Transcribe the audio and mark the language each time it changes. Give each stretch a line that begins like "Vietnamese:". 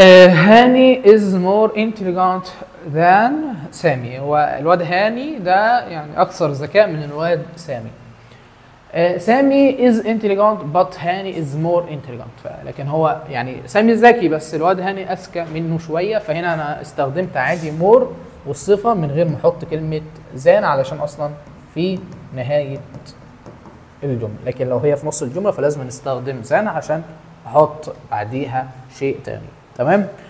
English: هاني is more intelligent than سامي.
Arabic: والواد هاني ده يعني اكثر ذكاء من الواد سامي.
English: سامي is intelligent but هاني is more intelligent.
Arabic: لكن هو يعني سامي ذكي بس الواد هاني اذكى منه شويه، فهنا انا استخدمت عادي مور والصفه من غير ما احط كلمه ذان علشان اصلا في نهايه الجمله، لكن لو هي في نص الجمله فلازم نستخدم ذان عشان احط بعديها شيء تاني. تمام.